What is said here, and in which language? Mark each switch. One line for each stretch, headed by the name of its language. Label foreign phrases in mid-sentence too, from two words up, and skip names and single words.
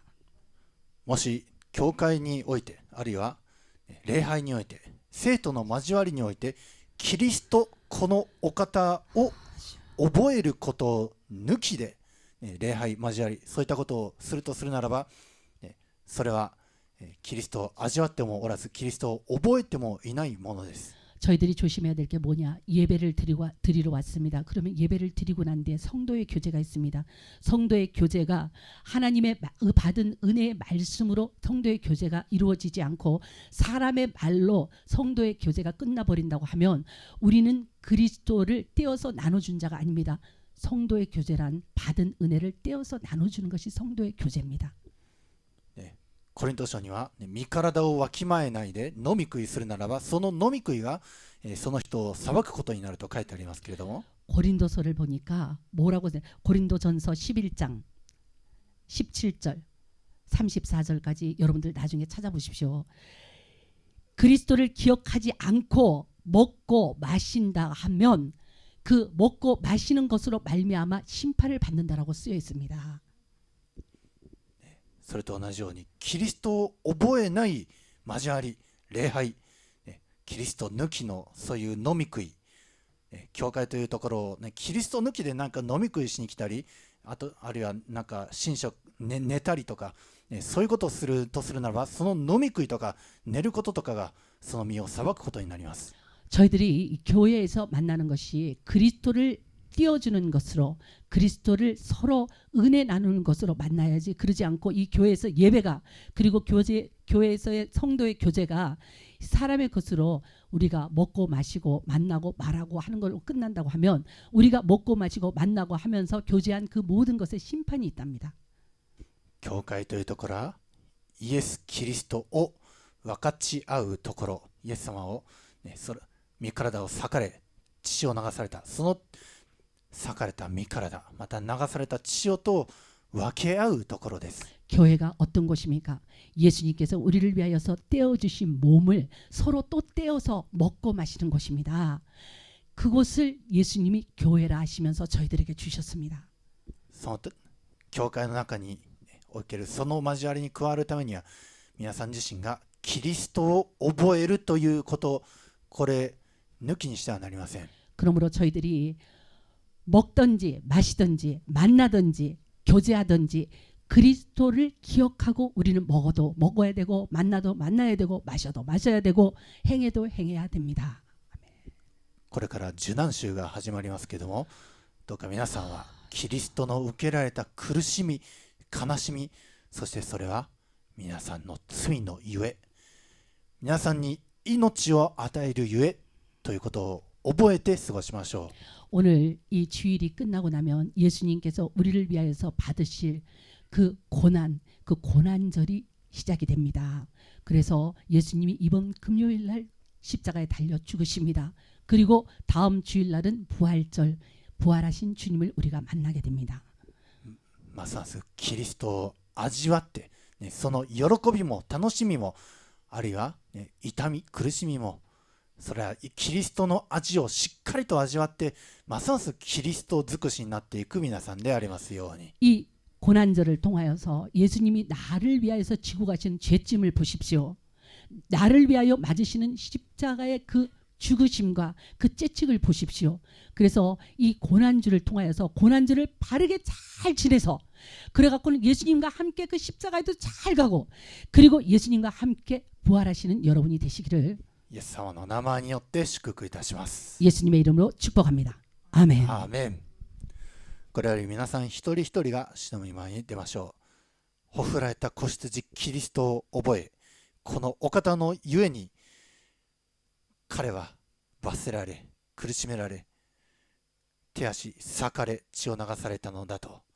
Japanese: もし教会において、あるいは礼拝において、生徒の交わりにおいて、キリストこのお方を覚えることを抜きで礼拝交わりそういったことをするとするならば、それはキリストを味わってもおらずキリストを覚えてもいないものです。
Korean: 저희들이 조심해야 될 게 뭐냐? 예배를 드리러 왔습니다. 그러면 예배를 드리고 난 뒤에 성도의 교제가 있습니다. 성도의 교제가 하나님의 받은 은혜의 말씀으로 성도의 교제가 이루어지지 않고 사람의 말로 성도의 교제가 끝나버린다고 하면 우리는 그리스도를 떼어서 나눠준 자가 아닙니다. 성도의 교제란 받은 은혜를 떼어서 나눠주는 것이 성도의 교제입니다.
Japanese: コリント書には、身体をわきまえないで飲み食いするならばその飲み食いがその人を裁くことになると書いてありますけれども
Korean: 고린도서를 보니까 뭐라고 고린도전서 11장 17절 34절까지 여러분들 나중에 찾아보십시오. 그리스도를 기억하지 않고 먹고 마신다 하면 그 먹고 마시는 것으로 말미암아 심판을 받는다라고 쓰여 있습니다.
Japanese: それと同じようにキリストを覚えない交わり礼拝、キリスト抜きのそういう飲み食い、教会というところを、キリスト抜きでなんか飲み食いしに来たりあるいはなんか寝食、寝たりとか、そういうことをするとするならばその飲み食いとか寝ることとかがその身を裁くことになります。
Korean: 저희들이 교회에서 만나는 것이 그리스도를 띄워주는 것으로 그리스도를 서로 은혜 나누는 것으로 만나야지 그러지 않고 이 교회에서 예배가 그리고 교회에서의 성도의 교제가 사람의 것으로 우리가 먹고 마시고 만나고 말하고 하는 걸로 끝난다고 하면 우리가 먹고 마시고 만나고 하면서 교제한 그 모든 것에 심판이 있답니다.
Japanese: 教会というところはイエス・キリストを分かち合うところ、イエス様を、身体を裂かれ血を流されたその裂かれた身体また流された血をと分け合うところです。
Korean: 교회가 어떤 곳입니까? 예수님께서 우리를 위하여서 떼어주신 몸을 서로 또 떼어서 먹고 마시는 곳입니다. 그곳을 예수님이 교회라 하시면서 저희들에게 주셨습니다.
Japanese: その教会の中におけるその交わりに加わるためには皆さん自身がキリストを覚えるということこれ抜きにしてはなりません。
Korean: 그러므로 저희들이 먹든지 마시든지 만나든지 교제하든지 그리스도를 기억하고 우리는 먹어도 먹어야 되고 만나도 만나야 되고 마셔도 마셔야 되고 행해도 행해야 됩니다.
Japanese: これから受難週が始まりますけれどもどうか皆さんはキリストの受けられた苦しみ悲しみそしてそれは皆さんの罪のゆえ皆さんに命を与えるゆえということを覚えて過ごしましょう。
Korean: 오늘 이 주일이 끝나고 나면 예수님께서 우리를 위하여서 받으실 그 고난절이 시작이 됩니다. 그래서 예수님이 이번 금요일 날 십자가에 달려 죽으십니다. 그리고 다음 주일 날은 부활절, 부활하신 주님을 우리가 만나게 됩니다.
Japanese: ますますキリストを味わって、その喜びも楽しみもあるいは、痛み苦しみもそれはキリストの味をしっかりと味わってますますキリスト尽くしになっていく皆さんでありますように。
Korean: 이 고난절을 통하여서 예수님이 나를 위하여서 지고 가신 죄짐을 보십시오. 나를 위하여 맞으시는 십자가의 그 죽으심과 그 채찍을 보십시오. 그래서 이 고난주를 통하여서 고난주를 바르게 잘 지내서 그래갖고는 예수님과 함께 그 십자가에도 잘 가고 그리고 예수님과 함께 부활하시는 여러분이 되시기를
Japanese: イエス様の名前によって祝福いたします。
Korean: 예수님의 이름으로 축복합니다. 아멘.
Japanese: アーメン。これより皆さん一人一人が主の御前に出ましょう。ほふられた子羊キリストを覚え、このお方のゆえに彼は罰せられ、苦しめられ、手足裂かれ、血を流されたのだと。